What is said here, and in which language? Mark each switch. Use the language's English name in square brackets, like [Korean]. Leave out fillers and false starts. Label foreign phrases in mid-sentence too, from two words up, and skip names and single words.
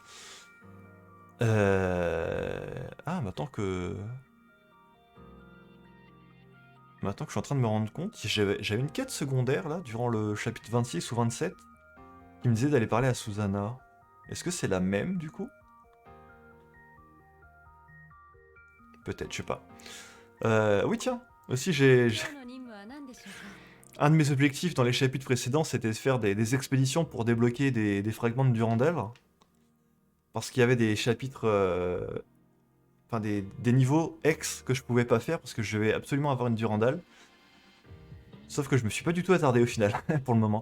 [French] Ah, maintenant que je suis en train de me rendre compte, j'avais une quête secondaire là, durant le chapitre 26 ou 27, qui me disait d'aller parler à Susanna. Est-ce que c'est la même du coup? Peut-être, je sais pas. Oui, tiens, aussi j'ai [Japanese] 今日の任務は何でしょうか [French] un de mes objectifs dans les chapitres précédents, c'était de faire des expéditions pour débloquer des fragments de Durandal. Parce qu'il y avait des chapitres, enfin des niveaux X que je pouvais pas faire parce que je devais absolument avoir une Durandal. Sauf que je me suis pas du tout attardé au final, pour le moment.